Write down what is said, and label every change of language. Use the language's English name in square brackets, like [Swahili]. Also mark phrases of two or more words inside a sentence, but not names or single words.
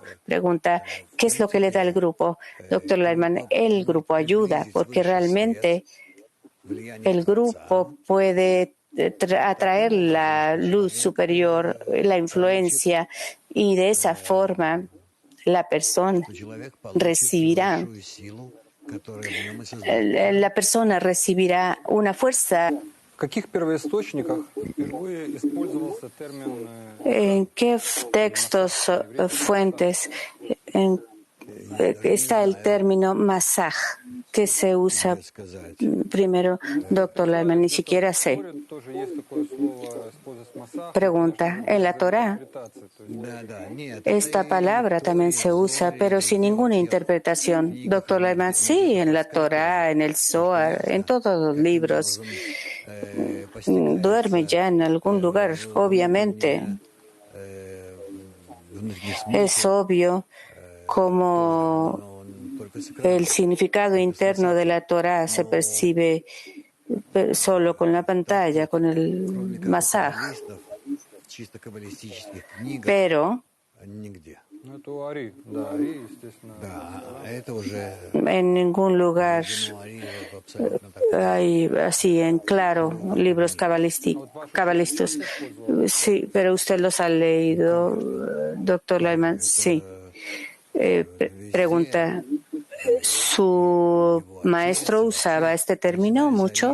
[Spanish] Pregunta, ¿qué es lo que le da el grupo? Doctor Lehmann, el grupo ayuda, porque realmente el grupo puede atraer la luz superior, la influencia, y de esa forma la persona recibirá, una fuerza. [Russian] В каких первоисточниках впервые использовался термин [Spanish] ¿En qué textos, fuentes está el término masaj que se usa primero, doctor Lehmann? Ni siquiera sé. [Russian] Торе тоже есть такое слово, используется масах. [Spanish] Pregunta, en la Torá esta palabra también se usa, pero sin ninguna interpretación. Doctor Lehmann, sí, en la Torá, en el Zohar, en todos los libros. Duerme ya en algún lugar, obviamente. Es obvio como el significado interno de la Torá se percibe solo con la pantalla, con el masaj. Pero [Russian] Ну, это у Ари. Да, Ари, естественно. [Spanish] en ningún lugar hay así en claro libros cabalísticos. Sí, pero usted los ha leído, doctor Lehmann. Sí. Pregunta, ¿su maestro usaba este término mucho?